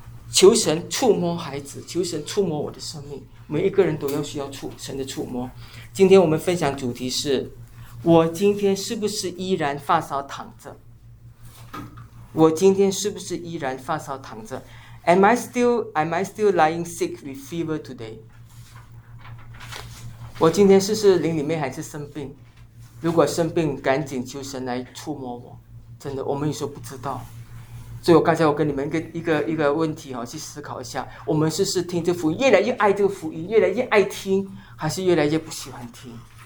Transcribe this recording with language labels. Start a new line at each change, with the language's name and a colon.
Chinese: 求神触摸孩子，求神触摸我的生命，每一个人都要需要神的触摸。今天我们分享主题是，我今天是不是依然发烧躺着？我今天是不是依然发烧躺着？
English: Am I still lying sick with fever today?
Chinese: 我今天是不是灵里面还是生病？如果生病，赶紧求神来触摸我。真的，我们有时候不知道。所以我刚才我跟你们一个问题去思考一下，我们是不是听这福音越来越爱这个福音，越来越爱听，还是越来越不喜欢听？